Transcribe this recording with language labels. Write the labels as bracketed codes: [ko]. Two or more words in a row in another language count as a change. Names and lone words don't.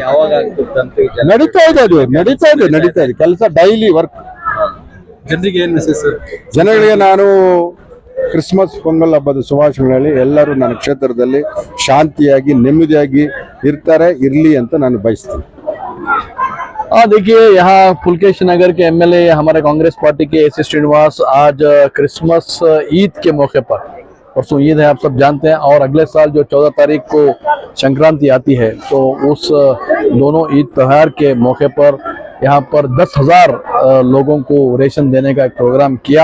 [kn] ನಡೀತಾ ಇದೆ, ಅದು ನಡೀತಾ ಇದೆ ಕೆಲಸ, [en] daily work. [kn] ಜನರಿಗೆ ಏನ್ ಮೆಸೇಜ್ ಸರ್? ಜನಗಳಿಗೆ ನಾನು ಕ್ರಿಸ್ಮಸ್, ಪೊಂಗಲ್ ಹಬ್ಬದ ಶುಭಾಶಯಗಳು ಹೇಳಿ, ಎಲ್ಲರೂ ನನ್ನ ಕ್ಷೇತ್ರದಲ್ಲಿ ಶಾಂತಿಯಾಗಿ, ನೆಮ್ಮದಿಯಾಗಿ ಇರಲಿ ಅಂತ ನಾನು ಬಯಸ್ತೀನಿ. [hi] देखिए, यहाँ पुलकेश नगर के MLA हमारे कांग्रेस पार्टी के AC श्रीनिवास आज क्रिसमस ईद के मौके पर, परसों ईद है आप सब जानते हैं, और अगले साल जो 14 तारीख को संक्रांति आती है, तो उस दोनों ईद त्योहार के मौके पर यहाँ पर 10,000 लोगों को रेशन देने का एक प्रोग्राम किया।